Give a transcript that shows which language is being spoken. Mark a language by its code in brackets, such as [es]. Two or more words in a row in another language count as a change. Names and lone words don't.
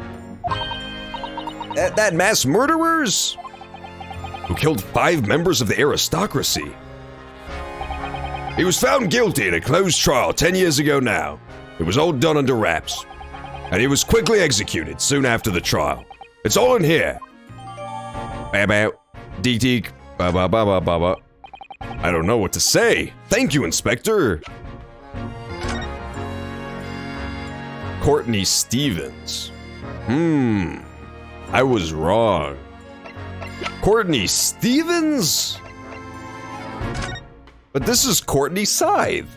[en] That mass murderers? Who killed 5 members of the aristocracy. He was found guilty in a closed trial 10 years ago now. It was all done under wraps. And he was quickly executed soon after the trial. It's all in here. Ba-ba, dee-dee, ba-ba-ba-ba-ba-ba. I don't know what to say. Thank you, Inspector. Courtney Stevens. I was wrong. Courtney Stevens? But this is Courtney Scythe.